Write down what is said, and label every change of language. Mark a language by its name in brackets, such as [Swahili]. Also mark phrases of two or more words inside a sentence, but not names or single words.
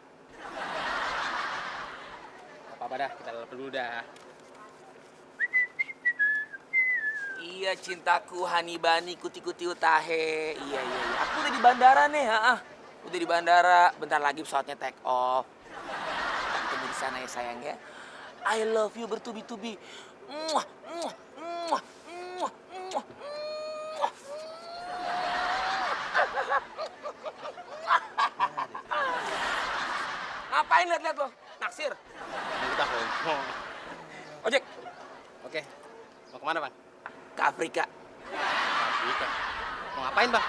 [Indonesian] Apa-apa dah, kita telepon dulu dah. Iya cintaku, Hanibani, kuti-kuti utahe. Iya. Aku udah di bandara nih, Udah di bandara, bentar lagi pesawatnya [English] take off. [Indonesian] Kita ketemu di sana ya sayang ya. [English] I love you bertubi-tubi. Muah, muah, muah, muah, muah, muah. [Indonesian] Ngapain liat-liat lo? Naksir. Ini kita ngomong. Ojek, Oke. Mau kemana bang? ke Afrika. Afrika. Mau ngapain bang?